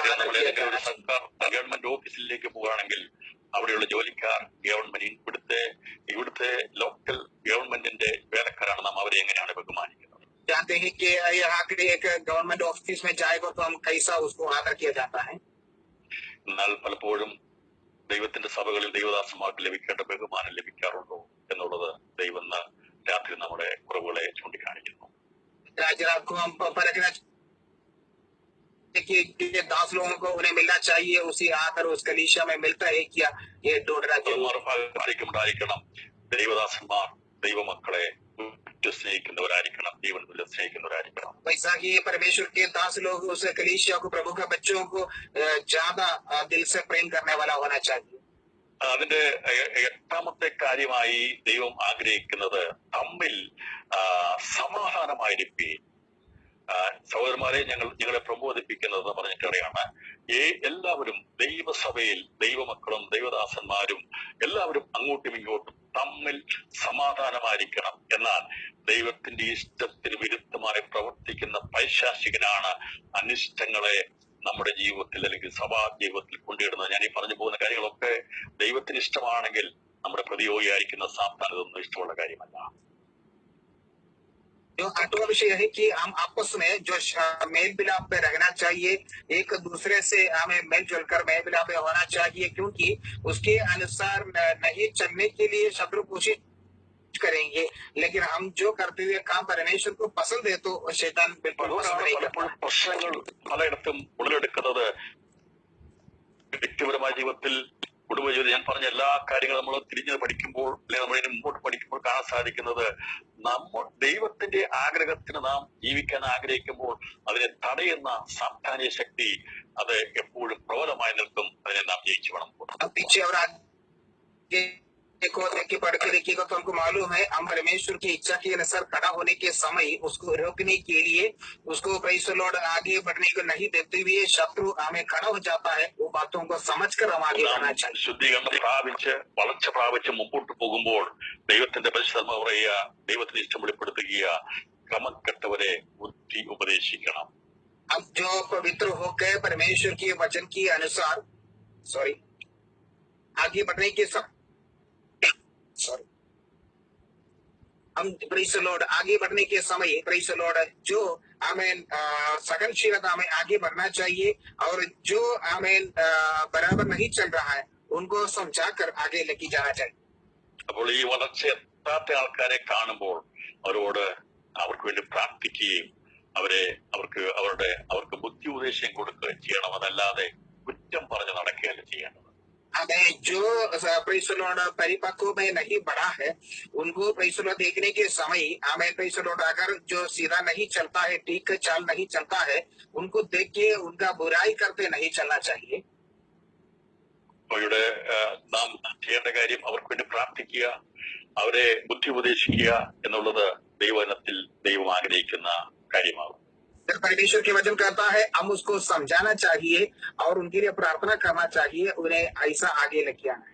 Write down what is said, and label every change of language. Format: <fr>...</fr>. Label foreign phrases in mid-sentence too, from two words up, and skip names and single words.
<ml>ഗവൺമെന്റ് ഓഫീസിലേക്ക് പോവുകയാണെങ്കിൽ അവിടെയുള്ള ജോലിക്കാർ ഇവിടുത്തെ ലോക്കൽ ഗവൺമെന്റിന്റെ വേലക്കാരാണ്. നാം അവരെ എങ്ങനെയാണ് ബഹുമാനിക്കുന്നത്?</ml> <hi>जानते हैं कि यहाँ के एक</hi> <en>government office</en> <hi>में जाएगा तो हम कैसा उसको आदर किया जाता है।</hi> <ml>എന്നാൽ പലപ്പോഴും ദൈവത്തിന്റെ സഭകളിൽ ദൈവദാസന്മാർക്ക് ലഭിക്കേണ്ട ബഹുമാനം ലഭിക്കാറുണ്ടോ എന്നുള്ളത് ദൈവം രാത്രി നമ്മുടെ കുറവുകളെ ചൂണ്ടിക്കാണിക്കുന്നു.</ml> <hi>रात को हम परखना कि दास लोगों को उन्हें मिलना चाहिए उसी आदर उस कलीसिया में मिलता है क्या, ये ढूंढ</hi> <ml>ഉണ്ടായിരിക്കണം. ദൈവദാസന്മാർ ദൈവമക്കളെ സ്നേഹിക്കുന്നവരായിരിക്കണം, ജീവൻ സ്നേഹിക്കുന്നവരായിരിക്കണം.</ml> <hi>वैसा कि परमेश्वर के दास लोग उस कलीसिया को, प्रभु के बच्चों को ज्यादा दिल से प्रेम करने वाला होना चाहिए।</hi> <ml>അതിന്റെ 8ാമത്തെ കാര്യമായി ദൈവം ആഗ്രഹിക്കുന്നത് തമ്മിൽ സമാധാനമായിരിക്കും. സഹോദരന്മാരെ, നിങ്ങളെ പ്രബോധിപ്പിക്കുന്നത് പറഞ്ഞിട്ടാണ് എല്ലാവരും ദൈവസഭയിൽ ദൈവമക്കളും ദൈവദാസന്മാരും എല്ലാവരും അങ്ങോട്ടും ഇങ്ങോട്ടും തമ്മിൽ സമാധാനമായിരിക്കണം. എന്നാൽ ദൈവത്തിന്റെ ഇഷ്ടത്തിന് വിരുദ്ധമായി പ്രവർത്തിക്കുന്ന പൈശാചികനാണ് അനിഷ്ടങ്ങളെ നമ്മുടെ ജീവിതത്തിൽ അല്ലെങ്കിൽ സഭാ ജീവിതത്തിൽ കൊണ്ടിടുന്നത്. ഞാൻ ഈ പറഞ്ഞു പോകുന്ന കാര്യങ്ങളൊക്കെ ദൈവത്തിന് ഇഷ്ടമാണെങ്കിൽ നമ്മുടെ പ്രതിയോഗിയായിരിക്കുന്ന സാത്താൻ ഇതൊന്നും ഇഷ്ടമുള്ള കാര്യമല്ല.</ml> <hi>जो 8वां विषय है कि हम आपस में जो मेल मिलाप में रहना चाहिए, एक दूसरे से हमें मिलजुल कर मेल मिलाप में होना चाहिए, क्योंकि उसके अनुसार नहीं चलने के लिए शत्रु कोशिश करेंगे, लेकिन हम जो करते हुए काम परमेश्वर को पसंद है तो शैतान बिल्कुल पसंद नहीं करता।</hi> <ml>പ്രശ്നങ്ങൾ പലയിടത്തും ഉടലെടുക്കുന്നത് വ്യക്തിപരമായ ജീവിതത്തിൽ കുടുംബജീവിതം ഞാൻ പറഞ്ഞ എല്ലാ കാര്യങ്ങളും നമ്മൾ തിരിഞ്ഞ് പഠിക്കുമ്പോൾ അല്ലെങ്കിൽ നമ്മൾ ഇതിന് മുമ്പോട്ട് പഠിക്കുമ്പോൾ കാണാൻ സാധിക്കുന്നത് നമ്മൾ ദൈവത്തിന്റെ ആഗ്രഹത്തിന് നാം ജീവിക്കാൻ ആഗ്രഹിക്കുമ്പോൾ അതിനെ തടയുന്ന സാത്താന്യ ശക്തി അത് എപ്പോഴും പ്രബലമായി നിൽക്കും. അതിനെ നാം ജയിച്ചു വേണം.</ml> <hi>पीछे और आगे को देख के पढ़ के देखिएगा तो हमको मालूम है हम परमेश्वर की इच्छा के अनुसार खड़ा होने के समय उसको रोकने के लिए उसको</hi> <en>Praise the Lord</en> <hi>आगे बढ़ने को नहीं देते हुए शत्रु हमें खड़ा हो जाता है. वो बातों को समझकर हम आगे बढ़ना चाहिए.</hi> <ml>ശുദ്ധീകരണം പ്രാപിച്ച് വളർച്ച പ്രാപിച്ച് മുമ്പോട്ട് പോകുമ്പോൾ ദൈവത്തിന്റെ പരിശുദ്ധ പറയുക, ദൈവത്തിന് ഇഷ്ടം വെളിപ്പെടുത്തുക, ക്രമക്കെട്ടവരെ ബുദ്ധി ഉപദേശിക്കണം.</ml> <hi>अब जो पवित्र होकर परमेश्वर के वचन के अनुसार आगे बढ़ने के हम</hi> <en>Praise the Lord</en> <hi>आगे बढ़ने के समय</hi> <en>Praise the Lord</en> <hi>जो हमें सहनशीलता में आगे बढ़ना चाहिए और जो हमें बराबर नहीं चल रहा है उनको समझाकर आगे लेके जाना चाहिए.</hi> <ml>അപ്പോൾ ഈ വളർച്ച എത്താത്ത ആൾക്കാരെ കാണുമ്പോൾ അവരോട് അവർക്ക് വേണ്ടി പ്രാർത്ഥിക്കുകയും അവർക്ക് ബുദ്ധി ഉപദേശം കൊടുക്കുകയും ചെയ്യണം. അതല്ലാതെ കുറ്റം പറഞ്ഞ് നടക്കുകയല്ല ചെയ്യേണ്ടത്.</ml> <hi>हमें जो</hi> <en>Praise the Lord</en> <hi>परिपक्व में नहीं बढ़ा है उनको</hi> <en>Praise the Lord</en> <hi>देखने के समय हमें</hi> <en>Praise the Lord</en> <hi>अगर जो सीधा नहीं चलता है, ठीक चाल नहीं चलता है, उनको देख के उनका बुराई करते नहीं चलना चाहिए.</hi> <ml>അവരുടെ നാം ചെയ്യേണ്ട കാര്യം അവർക്ക് വേണ്ടി പ്രാർത്ഥിക്കുക, അവരെ ബുദ്ധി ഉപദേശിക്കുക എന്നുള്ളത് ദൈവവചനത്തിൽ ദൈവം ആഗ്രഹിക്കുന്ന കാര്യമാകും.</ml> <hi>परमेश्वर के वचन कहता है हम उसको समझाना चाहिए और उनके लिए प्रार्थना करना चाहिए, उन्हें ऐसा आगे लेके आना है.</hi>